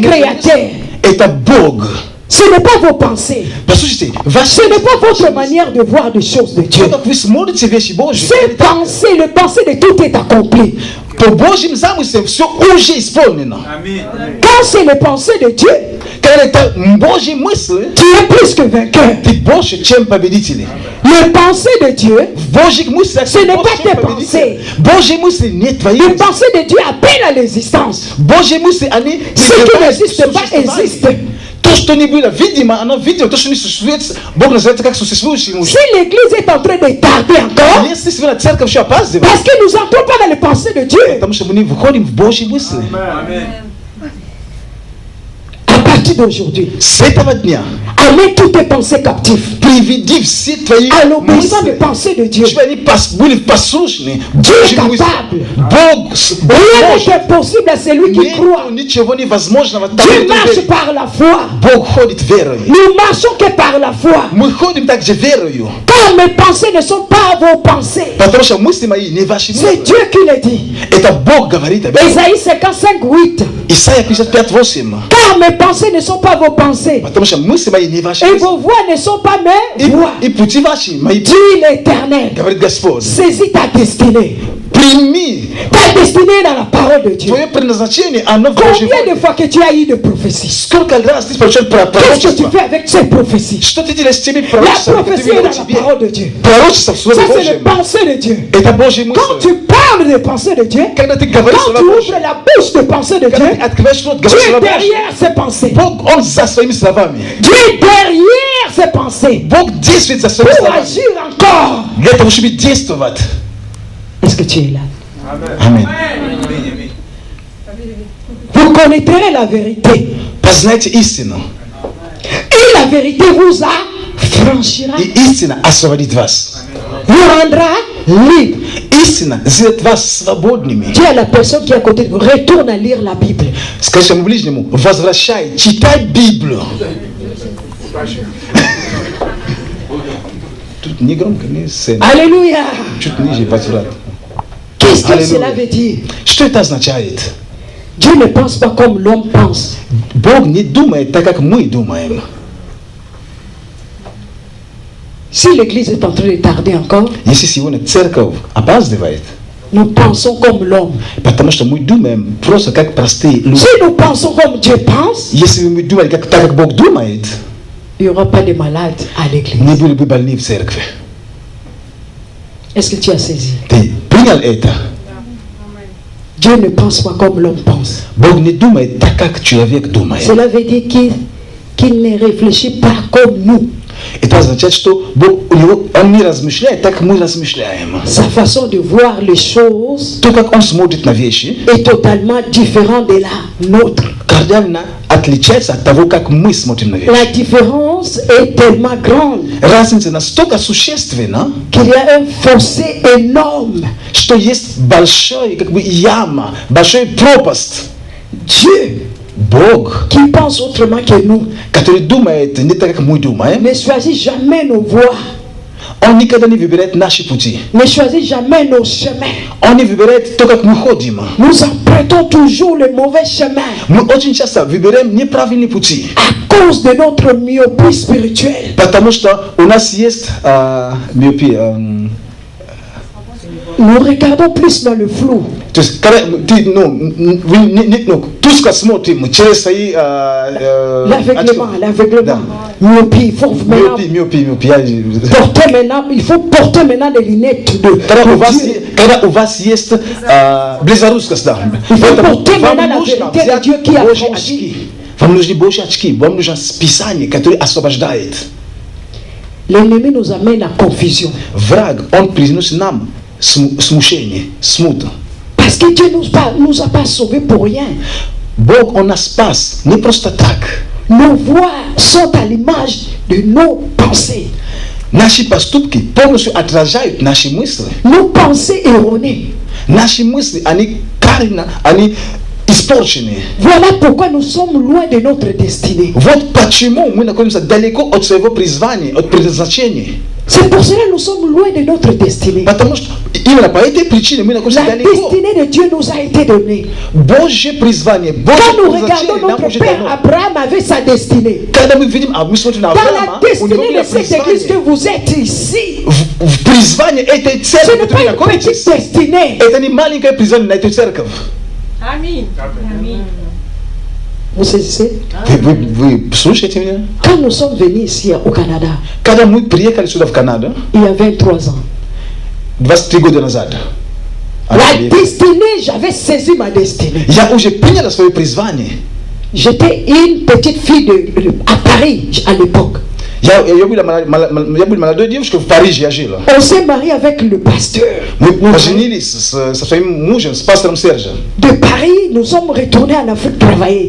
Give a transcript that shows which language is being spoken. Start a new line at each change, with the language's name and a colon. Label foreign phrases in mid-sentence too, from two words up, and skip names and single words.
French: Créateur,
Russian: это Бог.
French: ce n'est pas vos pensées.
Russian: Послушайте, ваши
French: Ce n'est pas votre manière de voir des choses de Dieu.
Russian: то, как вы смотрите вещи Божьи,
French: Ces pensées, le pensée de tout est accompli.
Russian: по Божьим замыслам все уже исполнено.
French: Quand c'est les pensées de Dieu,
Russian: Когда это Божьи мысли,
French: tu es plus que vainqueur.
Russian: ты больше, чем победители.
French: Les pensées de Dieu,
Russian: В Божьих мыслях
French: Ce
Russian: ты
French: n'est
Russian: больше,
French: pas
Russian: чем
French: tes
Russian: победитель. Божьи мысли не твои.
French: les pensées de Dieu appellent à l'existence.
Russian: Божьи мысли, они
French: Ce qui
Russian: призывают
French: n'existe
Russian: к
French: pas
Russian: существованию.
French: existe.
Russian: То, что не было видимо, оно видимо. То, что не существует, Бог называет как существующим уже.
French: Si l'église est en train de tarder encore,
Russian: Если сегодня церковь еще опаздывает,
French: parce que nous n'entrons pas dans les pensées de Dieu,
Russian: потому что мы не входим в Божьи мысли.
French: à partir d'aujourd'hui,
Russian: С этого дня,
French: Amène toutes tes pensées captives
Russian: Приведи все твои
French: à l'obéissance des
Russian: мысли.
French: pensées de Dieu.
Russian: Чтобы они были послушны.
French: Dieu est
Russian: Божьим мыслям.
French: capable.
Russian: Бог
French: Rien
Russian: может.
French: n'est possible à celui qui croit.
Russian: Ничего невозможного.
French: Dieu marche par la foi.
Russian: Бог ходит верой.
French: Nous marchons que par la foi.
Russian: Мы ходим также верою.
French: Car mes pensées ne sont pas vos pensées.
Russian: Потому что мысли мои не ваши
French: C'est
Russian: мысли.
French: Dieu qui le dit.
Russian: Это Бог говорит об этом.
French: Ésaïe 55:8.
Russian: Исайя 55:8.
French: Car mes pensées ne sont pas vos pensées.
Russian: Потому что мысли мои не ваши
French: Et
Russian: мысли.
French: vos voix ne sont pas mes voix.
Russian: И пути ваши, мои
French: Dit l'Éternel.
Russian: говорит Господь.
French: Saisis ta destinée.
Russian: Прими
French: Ta destinée dans la parole de Dieu.
Russian: твое предназначение, оно в Божьей
French: Combien
Russian: воле.
French: de fois que tu as eu de prophéties?
Russian: Сколько раз ты получил
French: Qu'est-ce que tu
Russian: пророчество?
French: fais avec ces prophéties?
Russian: Что ты делаешь с теми
French: La
Russian: пророчествами, которые
French: prophétie est
Russian: имел
French: dans
Russian: в
French: la
Russian: тебе?
French: parole de Dieu.
Russian: Пророчество в
French: Ça,
Russian: Слове
French: c'est les
Russian: Божьем.
French: pensées de Dieu.
Russian: Это Божьи
French: Quand
Russian: мысли.
French: tu parles des pensées de Dieu,
Russian: Когда ты говоришь
French: quand
Russian: Слово
French: tu
Russian: Божье,
French: ouvres la bouche de pensées de
Russian: когда ты
French: Dieu,
Russian: открываешь рот,
French: Dieu
Russian: говоришь
French: est
Russian: Слово Божье,
French: derrière ces pensées.
Russian: Бог, Он за своими словами.
French: Dieu est derrière ces pensées
Russian: Бог действует за своими
French: pour
Russian: словами.
French: agir encore.
Russian: Для того, чтобы действовать.
French: Est-ce que tu es là?
Russian: Аминь.
French: Vous connaîtrez la vérité.
Russian: Познайте истину.
French: Et la vérité vous affranchira,
Russian: И истина освободит вас.
French: vous rendra libre.
Russian: Истина сделает вас свободными.
French: Dis à la personne qui est à côté de vous, retourne à lire la Bible.
Russian: Скажи своему ближнему, возвращай, читай Библию. Тут не громко, не сцена. Alléluia. Чуть ниже возврат.
French: Qu'est-ce que Alléluia. cela veut dire?
Russian: Что это означает?
French: Dieu ne pense pas comme l'homme pense.
Russian: Бог не думает так, как мы думаем.
French: Si l'église est en train de tarder encore,
Russian: Если сегодня церковь опаздывает,
French: nous pensons comme l'homme.
Russian: потому что мы думаем просто как простые люди.
French: Si nous pensons comme Dieu pense,
Russian: Если мы думали так, как Бог думает,
French: il n'y aura pas de malades à l'église.
Russian: не были бы больны в церкви.
French: Est-ce que tu as saisi?
Russian: Ты принял это?
French: Dieu ne pense pas comme l'homme pense.
Russian: Бог не думает так, как человек думает.
French: Cela veut dire qu'il ne réfléchit pas comme nous.
Russian: Это означает, что Бог, Он не размышляет так, как мы размышляем.
French: Sa façon de voir les choses
Russian: То, как Он смотрит на вещи,
French: est totalement différente de la nôtre.
Russian: кардинально отличается от того, как мы смотрим на
French: La
Russian: вещи.
French: différence est tellement grande
Russian: Разница настолько существенна,
French: qu'il y a un fossé énorme.
Russian: что есть большая как бы яма, большой пропасть.
French: Dieu,
Russian: Бог,
French: qui pense autrement que nous,
Russian: который думает не так, как мы думаем,
French: ne choisit jamais nos voies,
Russian: Он никогда не выбирает наши пути.
French: ne choisit jamais nos chemins.
Russian: Он не выбирает то, как мы ходим.
French: Nous empruntons toujours le mauvais chemin
Russian: Мы очень часто выбираем неправильные пути.
French: à cause de notre myopie spirituelle.
Russian: Потому что у нас есть миопия.
French: Nous regardons plus dans le flou.
Russian: То есть, когда ты, тускло смотрим через свои...
French: L'aveuglement. Myopie, il faut maintenant
Russian: Миопия.
French: porter maintenant, il faut porter maintenant des lunettes de Dieu.
Russian: Когда у вас есть близорукость, да. Поэтому вам нужно взять Божьи очки. Вам нужны Божьи очки. Вам нужно Писание, которое освобождает.
French: L'ennemi nous amène à confusion.
Russian: Враг, он приносит нам смущение, смуту.
French: Parce que Dieu nous a pas sauvés pour rien.
Russian: Бог, Он нас спас не просто так.
French: Nos voix sont à l'image de nos pensées.
Russian: Наши поступки полностью отражают наши мысли.
French: Nos pensées erronées.
Russian: Наши мысли, они они испорчены.
French: Voilà pourquoi nous sommes loin de notre destinée.
Russian: Вот почему мы находимся далеко от своего призвания, от предназначения.
French: C'est pour cela que nous sommes loin de notre destinée.
Russian: Потому что именно по этой причине мы находимся
French: La
Russian: далеко.
French: destinée de Dieu nous a été donnée.
Russian: Божье призвание, Божье
French: Quand nous
Russian: предназначение
French: regardons
Russian: нам
French: notre
Russian: уже
French: père
Russian: дано.
French: Abraham avait sa destinée.
Russian: Когда мы видим, мы смотрим на
French: Dans
Russian: Авраама,
French: la
Russian: у него
French: destinée
Russian: было
French: de cette église que
Russian: призвание.
French: vous êtes ici,
Russian: В призвании этой
French: ce
Russian: церкви,
French: n'est
Russian: в
French: pas
Russian: которой
French: une petite
Russian: находитесь,
French: destinée.
Russian: это не маленькое призвание на эту церковь. Аминь. Аминь.
French: Vous saisissez?
Russian: Вы слушаете меня?
French: Quand nous sommes venus ici au Canada,
Russian: Когда мы приехали сюда в Канаду,
French: il y a 23 ans,
Russian: 23 года назад,
French: la destinée, j'avais saisi ma destinée.
Russian: я уже принял свое призвание.
French: J'étais une petite fille à Paris à l'époque. Il y a eu la maladie de Dieu, parce que Paris, j'ai agi là. On s'est marié avec le pasteur. Ça fait mouche, c'est pasteur Serge. De Paris, nous sommes retournés en Afrique travailler.